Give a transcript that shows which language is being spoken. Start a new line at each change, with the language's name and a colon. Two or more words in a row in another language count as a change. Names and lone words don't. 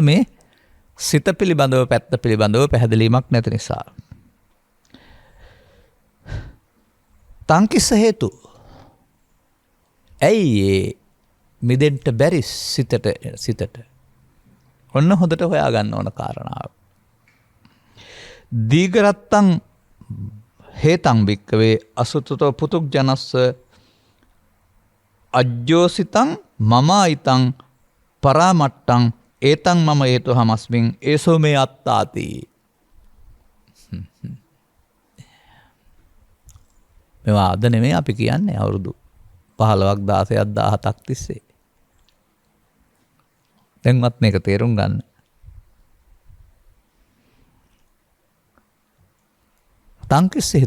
Sinhala: මේ සිත පිළිබඳව පැත්ත පිළිබඳව පැහැදිලීමක් නැති නිසා.
Pali: තංකිස්ස හේතු.
Sinhala: ඇයි මිදෙන්න බැරි සිතට? ඔන්න හොඳට හොයාගන්න ඕන කාරණාව.
Pali: දීඝරත්තං හේතං භික්කවේ අසුතතෝ පුතුග්ජනස්ස අජ්ජෝසිතං මමායිතං පරාමට්ටං ඒතං මම හේතු හමස්මින් ඒසෝ මේ අත්තාති.
Sinhala: මේවා අද නෙමෙයි අපි කියන්නේ අවුරුදු 15ක් 16ක් 17ක් තිස්සේ. දැන්වත් මේක තේරුම් ගන්න.
Pali: තංකිස්ස හේතු.